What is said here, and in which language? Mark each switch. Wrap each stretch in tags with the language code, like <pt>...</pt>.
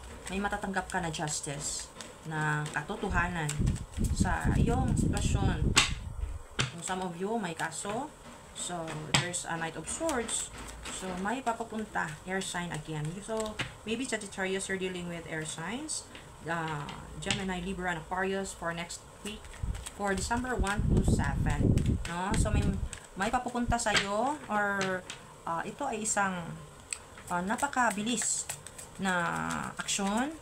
<tl>May matatanggap ka na justice, na katotohanan sa iyong sitwasyon.</tl> <en>Some of you</en> <tl>may kaso,</tl> <en>so there's a Knight of Swords, so</en> <tl>may papapunta,</tl> <en>air sign again. So maybe Sagittarius, you're dealing with air signs, Gemini, Libra, and Aquarius for next week, for December 1 to 7, no?</en> <tl>So may papupunta sa iyo, or ito ay isang napakabilis na aksyon.</tl>